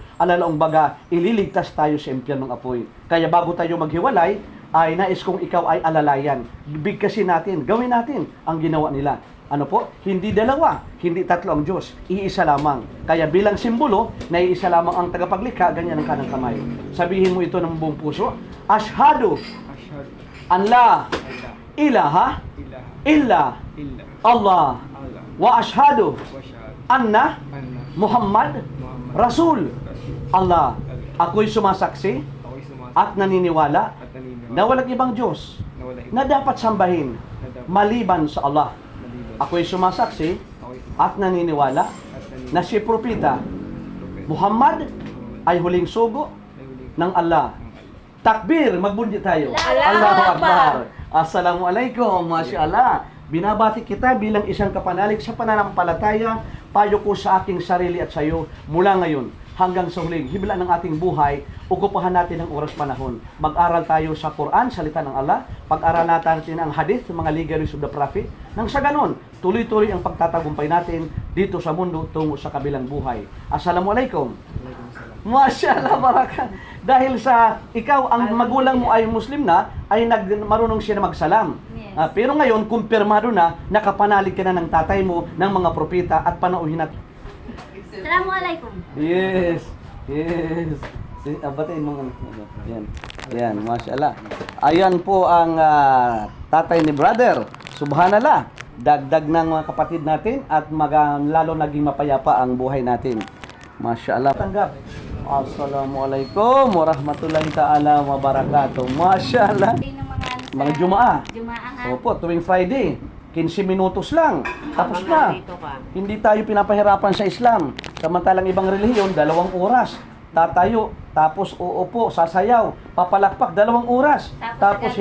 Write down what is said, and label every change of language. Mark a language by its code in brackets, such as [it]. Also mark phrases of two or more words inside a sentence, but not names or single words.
[tl] Alalaong baga, ililigtas tayo sa impyernong apoy. Kaya bago tayo maghiwalay, ay nais kong ikaw ay alalayan. Bigkasin natin, gawin natin ang ginawa nila. Ano po? Hindi dalawa, hindi tatlo ang Diyos, iisa lamang. Kaya bilang simbolo, na iisa lamang ang tagapaglikha, ganyan ang kanang kamay. Sabihin mo ito ng buong puso, [ar] أشهد أن لا إله إلا الله وأشهد أن محمدا رسول الله. [tl] Ako'y sumasaksi at naniniwala na walang ibang Diyos na dapat sambahin maliban sa Allah. Ako'y sumasaksi at naniniwala na si Propeta Muhammad ay huling sugo ng Allah. Takbir, magbundi tayo. [ar] الله أكبر. السلام عليكم، ما شاء الله. [tl] Binabati kita bilang isang kapanalig sa pananampalataya, payo ko sa aking sarili at sa iyo mula ngayon hanggang sa huling himla ng ating buhay, okupahan natin ang oras panahon. Mag-aral tayo sa Quran, salita ng Allah, pag-aral natin ang hadith, mga [en] legaries of the Prophet, [tl] nang sa ganon, tuloy-tuloy ang pagtatagumpay natin dito sa mundo tungo sa kabilang buhay. [ar] السلام عليكم. ما شاء الله، بركة. [tl] Dahil sa ikaw, ang magulang mo ay Muslim na, ay marunong siya na magsalam. Yes. Pero ngayon, kumpirmado na, nakapanalig ka na ng tatay mo, ng mga propeta, at panauhin natin. Assalamualaikum. Yes. Batiin mo. Yan. Yan, masyaallah. Ayan po ang tatay ni brother. Subhanallah. Dagdag ng mga kapatid natin at lalo naging mapayapa ang buhay natin. Masyaallah. Tanggap. [ar] السلام عليكم ورحمة الله تعالى وبركاته. [tl] Masyaallah. Mga Jumaa. Jumaa. Opo, tuwing Friday. 15 minutos lang. Tapos na. Hindi tayo pinapahirapan sa Islam. Samantalang ibang relihiyon, 2 oras. Tatayo, tapos uupo, sasayaw, papalakpak, 2 oras. Tapos